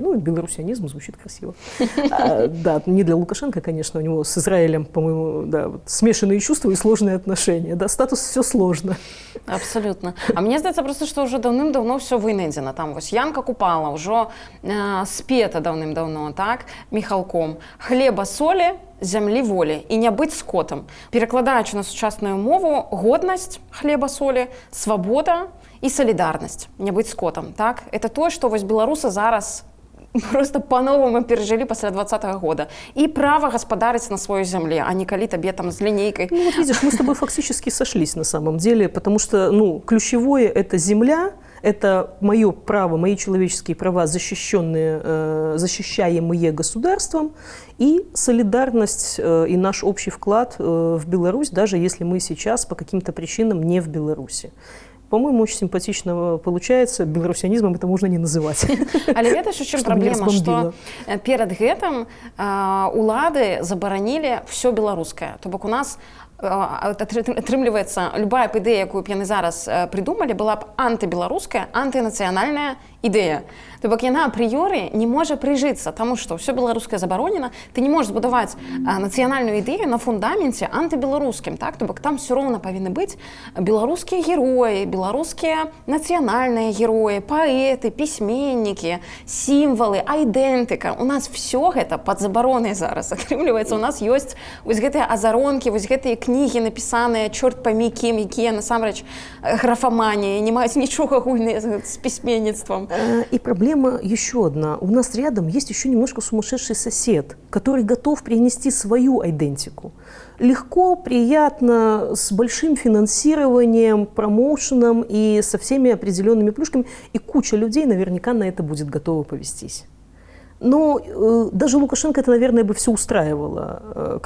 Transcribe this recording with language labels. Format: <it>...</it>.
<ru>Ну, белорусионизм звучит красиво. Да, не для Лукашенко, конечно, у него с Израилем, по-моему, да, вот, смешанные чувства и сложные отношения. Да, статус все сложно. Абсолютно.</ru> <be>А мне здаецца просто,</be> <ru>что уже давным-давно все</ru> <be>вынайдзена. Там вось Янка Купала ўжо спета давным-давно, так, Михалком. Хлеба, солі, зямлі, волі і не быць скотам. Перакладаючы на сучасную мову, годнасць хлеба, солі, свабода і салідарнасць, не быць скотам, так? Это тое, што вось беларусы зараз</be> <ru>просто по-новому пережили после 2020 года. И право господарить на своей земле, а не коли тебе там с линейкой. Ну вот видишь, мы с тобой фактически сошлись на самом деле, потому что, ну, ключевое – это земля, это мое право, мои человеческие права, защищаемые государством, и солидарность и наш общий вклад в Беларусь, даже если мы сейчас по каким-то причинам не в Беларуси. По-моему, очень симпатично получается. Беларусянизмом это можно не называть.</ru> <be>Але ведаеш, у чым праблема, што перад гэтым улады забаранілі все беларускае. То бок у нас атрымліваецца, любая б ідэя, якую б яны зараз придумалі, была б антыбеларуская, антынацыянальная ідэя. То бок яна апрыёры не можа прыжыцца, таму што ўсё беларускае забаронена, ты не можаш збудаваць нацыянальную ідэю на фундаменце антыбеларускім, так? То бок там все роўна павінны быць беларускія героі, беларускія нацыянальныя героі, паэты, пісьменнікі, сімвалы, айдэнтыка. У нас все гэта пад забаронай зараз. Атрымліваецца, у нас ёсць вось гэтыя азаронкі, вось гэтыя кнігі напісаныя чорт пойми кім, якія насамрэч графаманія, не маюць нічога агульнае з пісьменніцтвам.</be> <ru>И проблема еще одна. У нас рядом есть еще немножко сумасшедший сосед, который готов принести свою айдентику. Легко, приятно, с большим финансированием, промоушеном и со всеми определенными плюшками. И куча людей наверняка на это будет готова повестись. Но даже Лукашенко это, наверное, бы все устраивало.</ru>